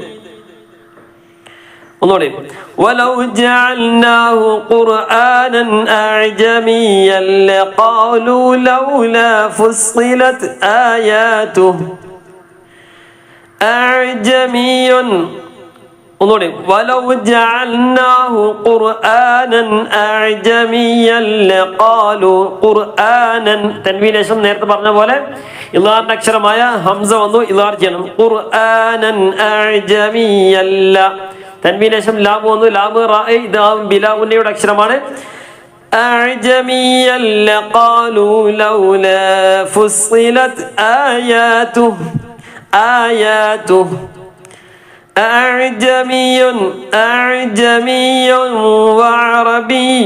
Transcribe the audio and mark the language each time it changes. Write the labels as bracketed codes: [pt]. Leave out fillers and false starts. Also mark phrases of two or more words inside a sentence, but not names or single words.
[ar] ولو جعلناه قرآنا أعجميا لقالوا لولا فصلت آياته أعجمي ولو جعلناه قرآنا أعجميا لقالوا قرآنا تنوين [ml] ശേഷം നേരത്തെ പറഞ്ഞ പോലെ ഇളാറിന്റെ അക്ഷരമായ ഹംസ വന്നു ഇളാർ ചെയ്യണം. ഖുർആനൻ അഅ്ജമിയല്ല. തൻവീന് ശേഷം ലാം വന്നു. ലാം റാഇ ദാം ബിലാഉന്നയുടെ അക്ഷരമാണ്. [ar] അഅ്ജമിയല്ല قالوا لولا فصلت آياته أأعجمي وعربي.